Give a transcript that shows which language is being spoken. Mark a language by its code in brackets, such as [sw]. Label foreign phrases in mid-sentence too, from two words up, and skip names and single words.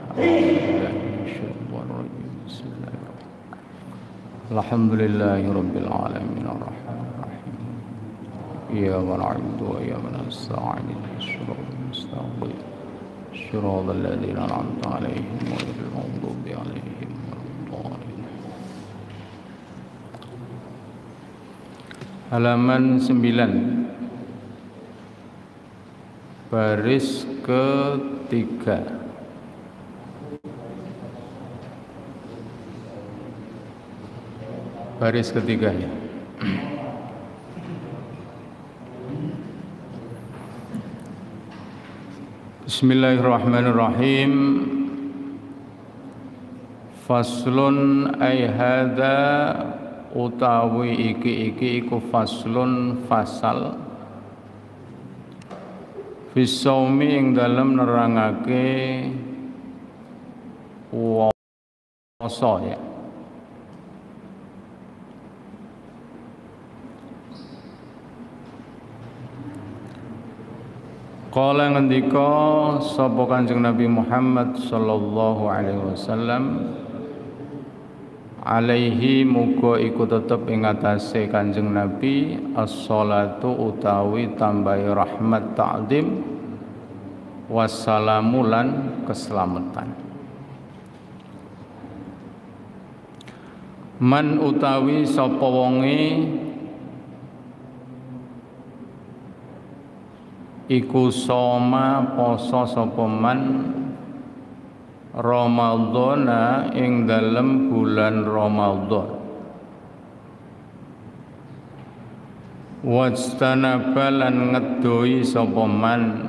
[ar] الحمد لله رب العالمين الرحمن الرحيم. إياك نعبد وإياك نستعين. صراط الذين أنعمت عليهم غير المغضوب عليهم ولا الضالين. [id] Halaman 9 baris ketiga. Baris ketiga ya. [ar] بسم الله الرحمن الرحيم. فصل أي هذا [jv] utawi iki iku faslun fasal fisaumi ing dalem nerangake puasa ya. Qala ngendika sapa Kanjeng Nabi Muhammad [ar] صلى الله عليه وسلم, [jv] alaihi muga iku tetep ing atase Kanjeng Nabi as-shalatu utawi tambahi rahmat ta'zim wassalamu lan keselamatan. Man utawi sapa wonge iku soma poso sapa [ar] من رمضان [jv] ing dalem bulan Ramadhan, wajtanaba lan ngedoi sapa man